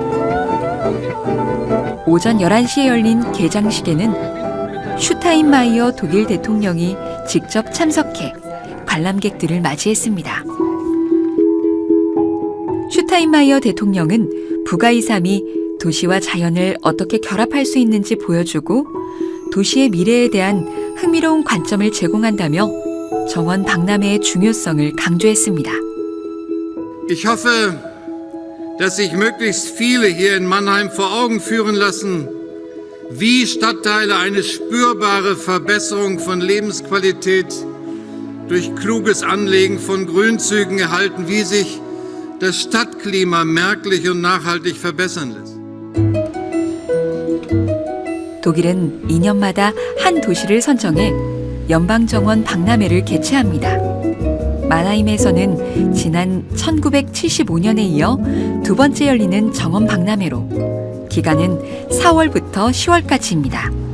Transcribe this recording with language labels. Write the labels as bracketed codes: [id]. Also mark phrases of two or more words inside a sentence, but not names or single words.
[ko] 오전 11시에 열린 개장식에는 슈타인마이어 독일 대통령이 직접 참석해 관람객들을 맞이했습니다. 슈타인마이어 대통령은 부가이삼이 도시와 자연을 어떻게 결합할 수 있는지 보여주고 도시의 미래에 대한 흥미로운 관점을 제공한다며 정원 박람회의 중요성을 강조했습니다. [de] Ich hoffe, dass sich möglichst viele hier in Mannheim vor Augen führen lassen, wie Stadtteile eine spürbare Verbesserung von Lebensqualität durch kluges Anlegen von Grünzügen erhalten, wie sich das Stadtklima merklich und nachhaltig verbessern lässt. [ko] 독일은 2년마다 한 도시를 선정해 연방정원 박람회를 개최합니다. 마나임에서는 지난 1975년에 이어 두 번째 열리는 정원 박람회로 기간은 4월부터 10월까지입니다.